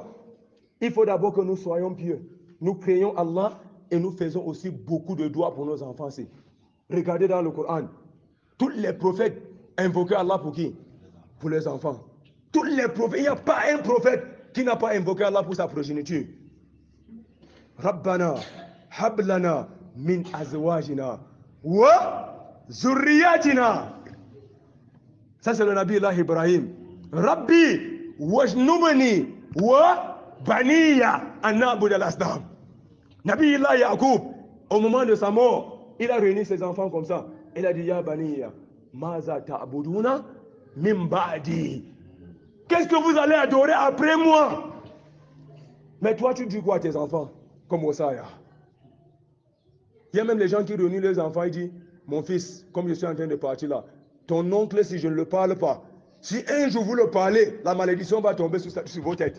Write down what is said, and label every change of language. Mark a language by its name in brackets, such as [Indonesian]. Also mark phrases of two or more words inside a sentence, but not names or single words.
[French] Il faut d'abord que nous soyons pieux. Nous craignons Allah et nous faisons aussi beaucoup de doigts pour nos enfants. Regardez dans le Coran, tous les prophètes invoquaient Allah pour qui? Pour les enfants. Tous les prophètes, il n'y a pas un prophète qui n'a pas invoqué Allah pour sa progéniture. [Arabic] ربنا هب لنا من أزواجنا وذرياتنا. [French] Ça c'est le [Arabic] نبي الله [French] Ibrahim. [Arabic] رب واجنبني وبني أن نعبد الأصنام. نبي الله Yaqub, [French] au moment de sa mort, il a réuni ses enfants comme ça. [Arabic] Il a dit يا بني ماذا تعبدون من بعدي. [French] Qu'est-ce que vous allez adorer après moi? Mais toi tu dis quoi à tes enfants? Comme Osaya. Il y a même les gens qui réunissent leurs enfants et disent mon fils, comme je suis en train de partir là, ton oncle, si je ne le parle pas, si un jour vous le parlez, la malédiction va tomber sur vos têtes.